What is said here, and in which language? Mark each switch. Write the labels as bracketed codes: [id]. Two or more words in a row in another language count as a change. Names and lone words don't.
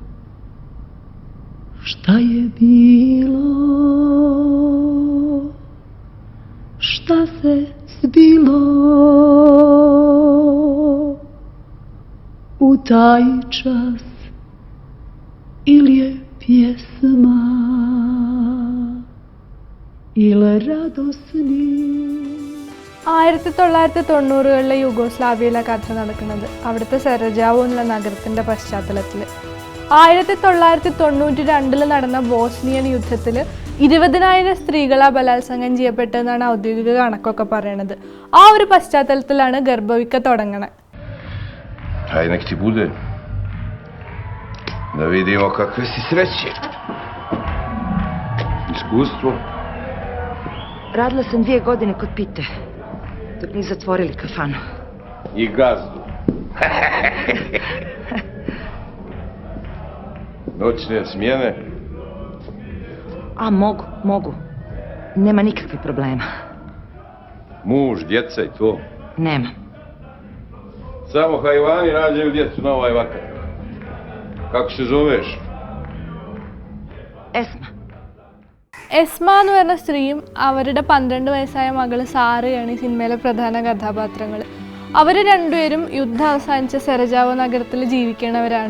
[bs] Šta je bilo, šta se zbilo u taj čas, ili je pjesma ili radosni. [ml] 1990-കളിലെ യുഗോസ്ലാവിയയിലെ കഥ നടക്കുന്നത് അവിടുത്തെ സെറജാവോ എന്നുള്ള നഗരത്തിൻ്റെ പശ്ചാത്തലത്തിൽ. 1992 നടന്ന ബോസ്നിയൻ യുദ്ധത്തിൽ 20,000 സ്ത്രീകളാ ബലാത്സംഗം ചെയ്യപ്പെട്ടതെന്നാണ് ഔദ്യോഗിക കണക്കൊക്കെ പറയണത്. ആ ഒരു പശ്ചാത്തലത്തിലാണ് ഗർഭവിക്ക തുടങ്ങണത്. [bs] Hajde, nek ti bude. Da vidimo kakve si sreće. Iskustvo. Radila sam 2 godine kod Pite, dok nisu zatvorili kafanu. I gazdu. Noćne smjene. A mogu. Nema nikakvih problema. Muž, djeca i to. Nema. Samo hajvani rađaju djecu na ovaj vakar. Kako se zoveš? Esma. [ml] എസ്മ എന്ന് പറഞ്ഞ സ്ത്രീയും അവരുടെ 12 വയസ്സായ മകള് സാറയാണ് ഈ സിനിമയിലെ പ്രധാന കഥാപാത്രങ്ങൾ. അവർ രണ്ടുപേരും യുദ്ധം അവസാനിച്ച സെറജാവോ നഗരത്തിൽ ജീവിക്കണവരാണ്.